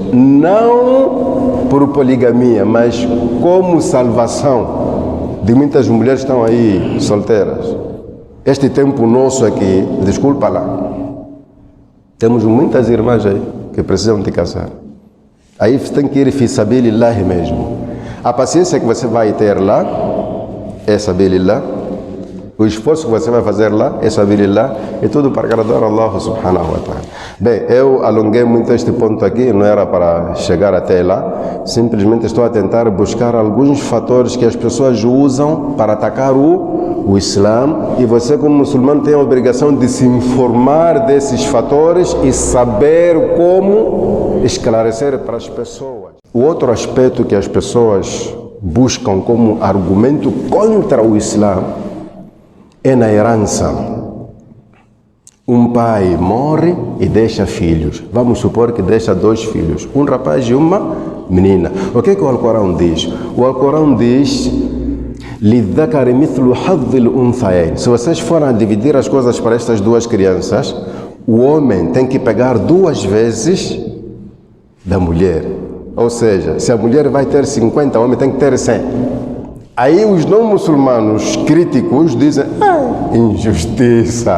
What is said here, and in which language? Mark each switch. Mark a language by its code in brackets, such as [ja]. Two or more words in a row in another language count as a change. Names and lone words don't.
[pt] Não por poligamia, mas como salvação de muitas mulheres que estão aí solteiras. Este tempo nosso aqui, desculpa lá, temos muitas irmãs aí que precisam de casar. Aí você tem que ir [ar] في سبيل الله [pt] mesmo. A paciência que você vai ter lá é sabilillah. O esforço que você vai fazer lá, essa lá, é tudo para agradar a [ar] الله سبحانه وتعالى. [pt] Bem, eu alonguei muito este ponto aqui, não era para chegar até lá, simplesmente estou a tentar buscar alguns fatores que as pessoas usam para atacar o Islã, e você como muçulmano tem a obrigação de se informar desses fatores e saber como esclarecer para as pessoas. O outro aspecto que as pessoas buscam como argumento contra o Islã é na herança. Um pai morre e deixa filhos. Vamos supor que deixa 2 filhos, um rapaz e uma menina. O que o Alcorão diz? O Alcorão diz: [ar] لِلذَّكَرِ مِثْلُ حَظِّ الْأُنْثَيَيْنِ. [pt] Se vocês forem dividir as coisas para estas 2 crianças, o homem tem que pegar 2 vezes da mulher. Ou seja, se a mulher vai ter 50, o homem tem que ter 100. Aí os não muçulmanos críticos dizem: injustiça.